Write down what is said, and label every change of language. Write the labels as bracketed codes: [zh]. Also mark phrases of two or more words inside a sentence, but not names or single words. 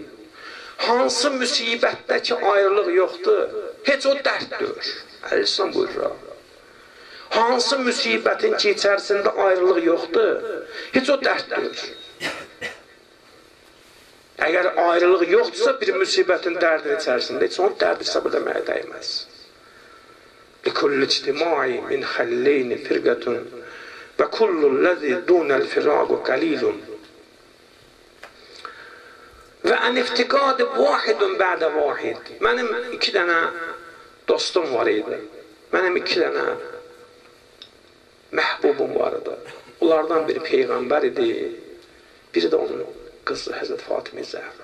[az] Hansı müsibətdəki ayrılıq yoxdur, heç o dərddir. Əleyhissalam buyurur. hansı müsibətin ki, içərisində ayrılıq yoxdur, heç o dərd deyir. Əgər ayrılıq yoxdursa, bir müsibətin dərdin içərisində, heç onu dərd hesab edəməyə dəyməz. [ar] لِكُلِّ اجْتِمَاعِ مِنْ خَلِّينِ فِرْقَةٌ وَكُلُّ الَّذِي دُونَ الْفِرَاقُ قَلِيلٌ وإن افتقادي واحدا بعد واحد. [az] Mənim 2 dənə dostum var idi. Mənim 2 dənə məhbubum var idi. Onlardan biri Peyğəmbər idi, biri də onun qızı Həzrət Fatimə Zəhra.